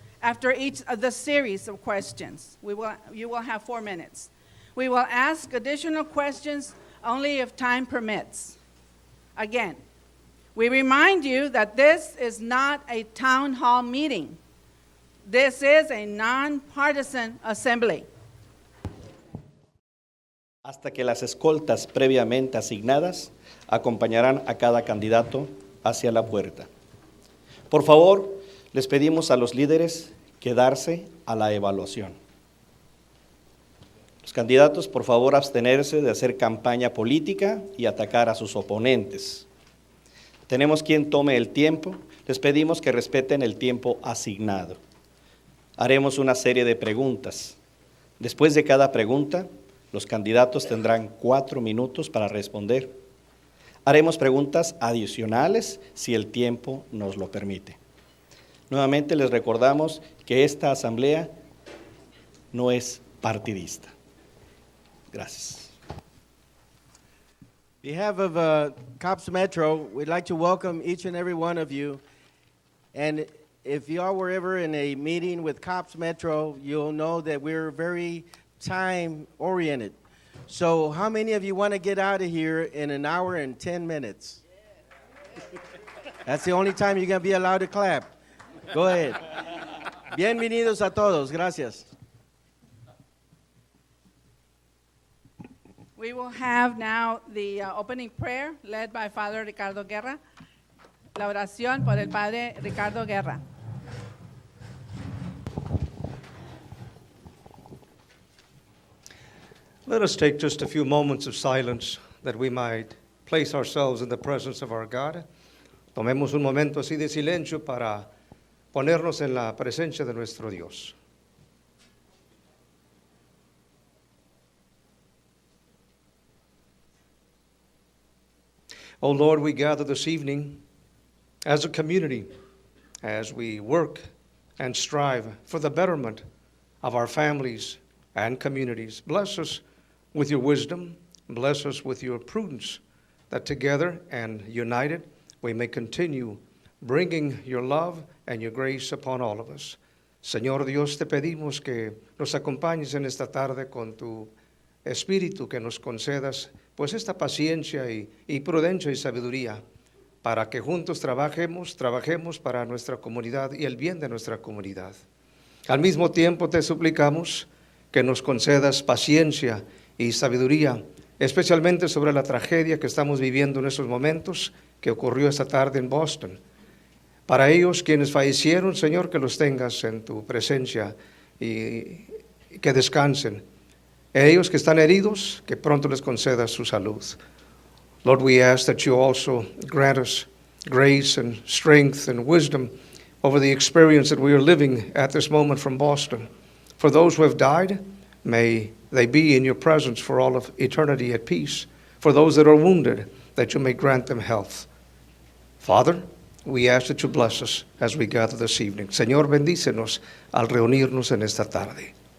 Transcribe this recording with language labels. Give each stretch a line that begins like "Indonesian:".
English: After each of the series of questions, you will have 4 minutes. We will ask additional questions only if time permits. Again, we remind you that this is not a town hall meeting. This is a nonpartisan assembly.
Spanish: Hasta que las escoltas previamente asignadas acompañarán a cada candidato hacia la puerta. Por favor, les pedimos a los líderes quedarse a la evaluación. Los candidatos, por favor, abstenerse de hacer campaña política y atacar a sus oponentes. Tenemos quien tome el tiempo. Les pedimos que respeten el tiempo asignado. Haremos una serie de preguntas. Después de cada pregunta, los candidatos tendrán 4 minutos para responder. Haremos preguntas adicionales si el tiempo nos lo permite. Nuevamente les recordamos que esta asamblea no es partidista. Gracias.
English: On behalf of COPS Metro, we'd like to welcome each and every one of you. And if y'all were ever in a meeting with COPS Metro, you'll know that we're very time-oriented. So how many of you want to get out of here in 1 hour and 10 minutes? That's the only time you're going to be allowed to clap. Go ahead.
Spanish: Bienvenidos a todos. Gracias.
English: We will have now the opening prayer led by Father Ricardo Guerra.
Spanish: La oración por el Padre Ricardo Guerra.
English: Let us take just a few moments of silence that we might place ourselves in the presence of our God.
Spanish: Tomemos un momento así de silencio para ponernos en la presencia de nuestro Dios.
English: Oh Lord, we gather this evening as a community, as we work and strive for the betterment of our families and communities. Bless us with your wisdom, bless us with your prudence, that together and united we may continue bringing your love and your grace upon all of us.
Spanish: Señor Dios, te pedimos que nos acompañes en esta tarde con tu Espíritu, que nos concedas pues esta paciencia y prudencia y sabiduría para que juntos trabajemos para nuestra comunidad y el bien de nuestra comunidad. Al mismo tiempo te suplicamos que nos concedas paciencia y sabiduría, especialmente sobre la tragedia que estamos viviendo en estos momentos, que ocurrió esta tarde en Boston. Para ellos quienes fallecieron, Señor, que los tengas en tu presencia y que descansen. Ellos que están heridos, que pronto les concedas su salud.
English: Lord, we ask that you also grant us grace and strength and wisdom over the experience that we are living at this moment from Boston. For those who have died, may they be in your presence for all of eternity at peace. For those that are wounded, that you may grant them health. Father, we ask that you bless us as we gather this evening.
Spanish: Señor, bendícenos al reunirnos en esta tarde.